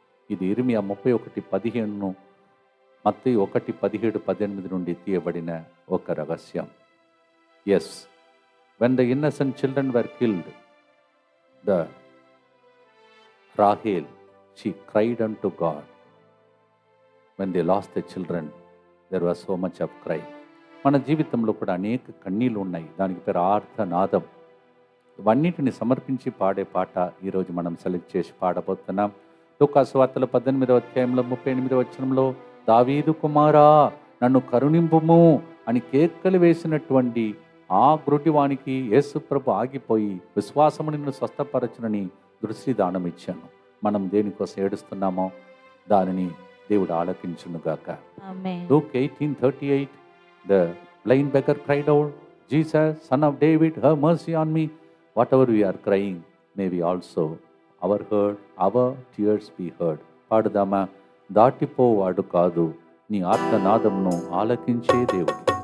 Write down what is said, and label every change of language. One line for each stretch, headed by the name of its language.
Telugu: ఇది ఇర్మియా 31:15 మత్తయి 1:17-18 నుండి తీయబడిన ఒక రహస్యం.
English: Yes, when the innocent children were killed, the Rahel she cried unto God. When they lost their children, there was so much of cry.
Telugu: మన జీవితంలో కూడా అనేక కన్నీళ్ళు ఉన్నాయి. దానికి పేరు ఆర్తనాదం. ఇవన్నిటిని సమర్పించి పాడే పాట ఈరోజు మనం సెలెక్ట్ చేసి పాడబోతున్నాం. లూకా సువార్తలో 18వ అధ్యాయంలో 38వ వచనంలో దావీదు కుమారా నన్ను కరుణింపుము అని కేకలు వేసినటువంటి ఆ గ్రుడ్డివానికి యేసు ప్రభు ఆగిపోయి విశ్వాసము నిన్ను స్వస్థపరచునని దృష్టిదానం ఇచ్చాను. మనం దేనికోసం ఏడుస్తున్నామో దానిని దేవుడు ఆలకించునుగాక.
English: Luke 18:38, the blind beggar cried out, Jesus, son of David, have mercy on me. Whatever we are crying, may we also our tears be heard.
Telugu: పాడుదామా? దాటిపోవాడు కాదు నీ ఆర్తనాదమును ఆలకించే దేవుడు.